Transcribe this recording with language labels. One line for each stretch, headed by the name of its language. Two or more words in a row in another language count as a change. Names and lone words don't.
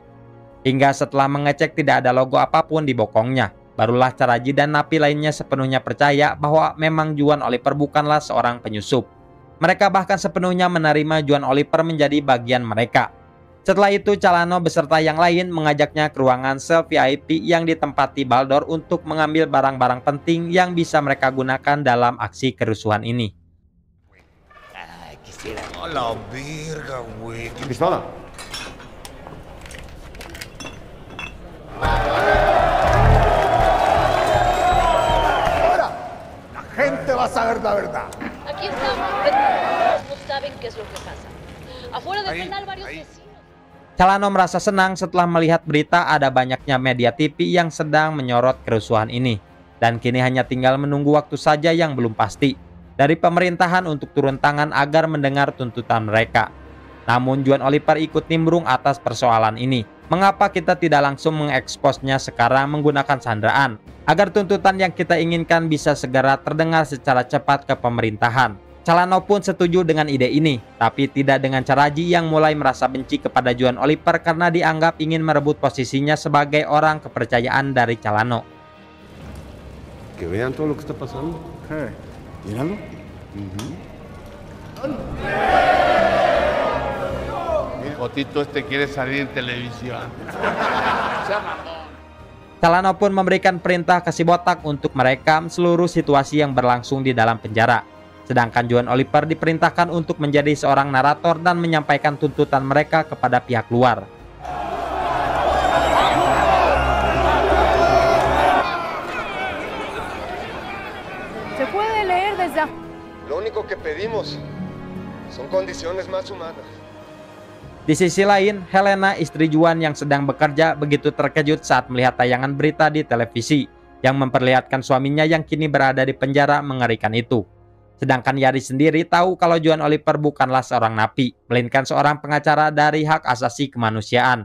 Indonesian: Hingga setelah mengecek tidak ada logo apapun di bokongnya, barulah Caraji dan napi lainnya sepenuhnya percaya bahwa memang Juan Oliver bukanlah seorang penyusup. Mereka bahkan sepenuhnya menerima Juan Oliver menjadi bagian mereka. Setelah itu, Calano beserta yang lain mengajaknya ke ruangan sel VIP yang ditempati Baldor untuk mengambil barang-barang penting yang bisa mereka gunakan dalam aksi kerusuhan ini.
Spanish: ¡La verga, güey! Pistola. Gente va a saber la verdad. Aquí estamos, pero no saben qué es lo que pasa. Afuera del penal varios vecinos.
Indonesian: Calano merasa senang setelah melihat berita ada banyaknya media TV yang sedang menyorot kerusuhan ini. Dan kini hanya tinggal menunggu waktu saja yang belum pasti dari pemerintahan untuk turun tangan agar mendengar tuntutan mereka. Namun Juan Oliver ikut nimbrung atas persoalan ini. Mengapa kita tidak langsung mengeksposnya sekarang menggunakan sandraan, agar tuntutan yang kita inginkan bisa segera terdengar secara cepat ke pemerintahan. Calano pun setuju dengan ide ini, tapi tidak dengan Caraji yang mulai merasa benci kepada Juan Oliver karena dianggap ingin merebut posisinya sebagai orang kepercayaan dari Calano.
Spanish: Que vean todo lo que está pasando. Míralo. Jotito este quiere salir en televisión.
Indonesian: Calano pun memberikan perintah ke si botak untuk merekam seluruh situasi yang berlangsung di dalam penjara. Sedangkan Juan Oliver diperintahkan untuk menjadi seorang narator dan menyampaikan tuntutan mereka kepada pihak luar.
Spanish: Se puede leer desde. Lo único que pedimos son condiciones más humanas.
Indonesian: Di sisi lain, Helena, istri Juan yang sedang bekerja, begitu terkejut saat melihat tayangan berita di televisi yang memperlihatkan suaminya yang kini berada di penjara mengerikan itu. Sedangkan Yari sendiri tahu kalau Juan Oliver bukanlah seorang napi, melainkan seorang pengacara dari hak asasi kemanusiaan.